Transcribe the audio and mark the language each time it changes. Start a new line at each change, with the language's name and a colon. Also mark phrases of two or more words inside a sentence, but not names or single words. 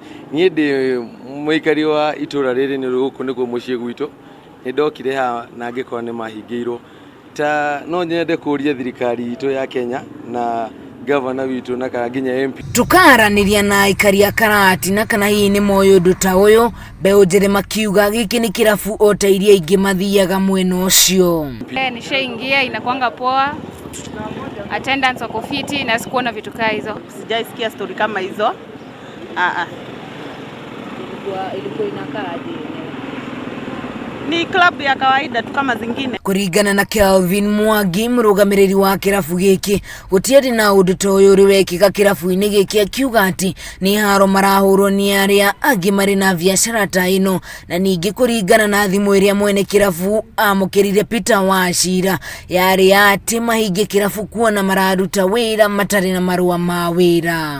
Kikuyu: Nie ndi muikari wa itura riri ni guku niguo mucii gwitu. Ni ndokire ha na ngikora ni mahingirwo. No nyende kuria thirikari itu ya Kenya na governor witu na kana nginya MP tukaraniria na aikari a Karatina kana hii ni moyo undu ta uyu mbeu njiri makiuga giki ni kirabu ota iria ingi mathiaga mwena ucio.
Swahili: Nishaingia inakuanga poa, attendance wako fiti na sikuona vitu kama hizo. Sijaisikia story kama hizo. Ilikuwa inakaaje? Ni club ya kawaida tu kama zingine.
Kikuyu: Kuringana na Kelvin Mwangi murugamiriri wa kirabu giki gutiari na undu ta uyu uri wekika kirabu-ini giki akiuga ati ni haro marahurwo ni aria angi mari na biashara ta ino na ningi kuringana na thimu iria mwene kirabu amukirire Peter Wachira yari ati mahinge kirabu kuona mararuta wira matari na marua ma wira.